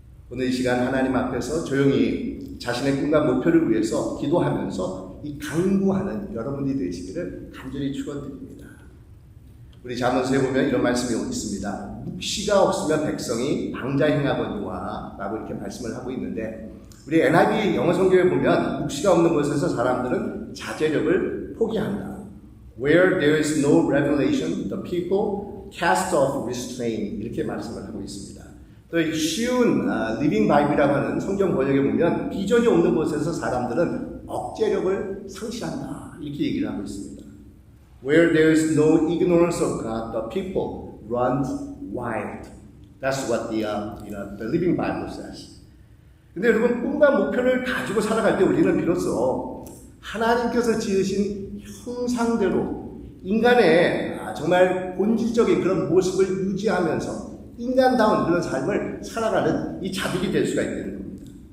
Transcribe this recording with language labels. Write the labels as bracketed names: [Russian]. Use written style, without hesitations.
[Korean] 오늘 이 시간 하나님 앞에서 조용히 자신의 꿈과 목표를 위해서 기도하면서 이 강구하는 여러분이 되시기를 간절히 축원드립니다. 우리 잠언서에 보면 이런 말씀이 있습니다. 묵시가 없으면 백성이 방자행하거니와 라고 이렇게 말씀을 하고 있는데, 우리 NIV 영어 성경에 보면 묵시가 없는 곳에서 사람들은 자제력을 포기한다. [English] Where there is no revelation, the people cast off restraint, [Korean] 이렇게 말씀을 하고 있습니다. 또 쉬운 리빙 바이블이라고 하는 성경 번역에 보면 비전이 없는 곳에서 사람들은 억제력을 상실한다, 이렇게 얘기를 하고 있습니다. [English] Where there is no ignorance of God, the people run wild. That's what the Living Bible says. [Korean] 근데 여러분, 꿈과 목표를 가지고 살아갈 때 우리는 비로소 하나님께서 지으신 형상대로 인간의 정말 본질적인 그런 모습을 유지하면서 인간다운 그런 삶을 살아가는 이 자들이 될 수가 있다는 겁니다.